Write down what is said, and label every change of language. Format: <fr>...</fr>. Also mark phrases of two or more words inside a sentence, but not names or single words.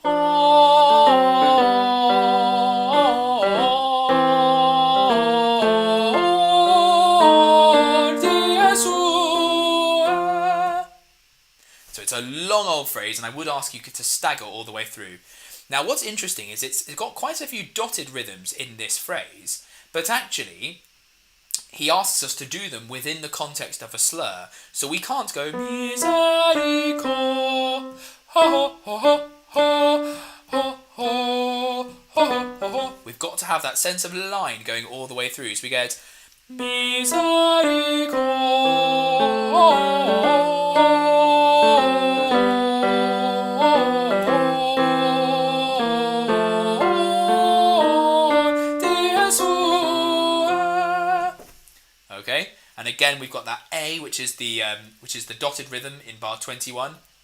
<en>It's a long old phrase, and I would ask you to stagger all the way through. Now, what's interesting is it's got quite a few dotted rhythms in this phrase, but actually, he asks us to do them within the context of a slur. So we can't go Miserico, ho ho ho ho ho ho ho. We've got to have that sense of line going all the way through. So we get Miserico. Okay, and again we've got that A, which is the dotted rhythm in bar 21.</en>